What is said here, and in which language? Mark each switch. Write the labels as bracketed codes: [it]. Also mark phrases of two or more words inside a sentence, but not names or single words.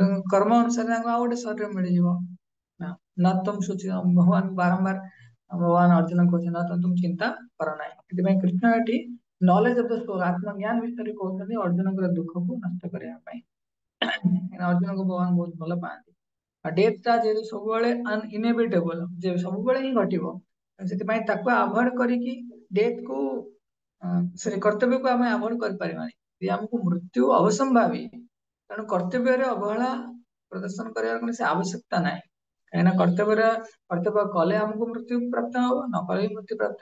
[or] କର୍ମ ଅନୁସାରେ ତାଙ୍କୁ ଆଉ ଗୋଟେ ଶରୀର ମିଳିଯିବ ନା ତୁମ ସୂଚି ଭଗବାନ ବାରମ୍ବାର ଭଗବାନ ଅର୍ଜୁନ କହୁଛନ୍ତି ନା ତୁମ ଚିନ୍ତା କର ନାହିଁ ସେଥିପାଇଁ କୃଷ୍ଣ ଏଠି [en] knowledge of the soul [or] ଆତ୍ମଜ୍ଞାନ ବିଷୟରେ କହୁଛନ୍ତି ଅର୍ଜୁନଙ୍କର ଦୁଃଖକୁ ନଷ୍ଟ କରିବା ପାଇଁ ଅର୍ଜୁନକୁ ଭଗବାନ ବହୁତ ଭଲ ପାଆନ୍ତି ଡେଥ ଟା ଯେହେତୁ ସବୁବେଳେ ଇନଏଭିଟେବଲ ଯେ ସବୁବେଳେ ହିଁ ଘଟିବ ସେଥିପାଇଁ ତାକୁ ଆଭଏଡ କରିକି ଡେଥ କୁ ସେ କର୍ତ୍ତବ୍ୟ କୁ ଆମେ ଆଭଏଡ କରିପାରିବାନି ଯଦି ଆମକୁ ମୃତ୍ୟୁ ଅବସମ୍ଭାବୀ ତେଣୁ କର୍ତ୍ତବ୍ୟରେ ଅବହେଳା ପ୍ରଦର୍ଶନ କରିବାର କୌଣସି ଆବଶ୍ୟକତା ନାହିଁ କାହିଁକିନା କର୍ତ୍ତବ୍ୟ କଲେ ଆମକୁ ମୃତ୍ୟୁ ପ୍ରାପ୍ତ ହବ ନ କଲେ ବି ମୃତ୍ୟୁ ପ୍ରାପ୍ତ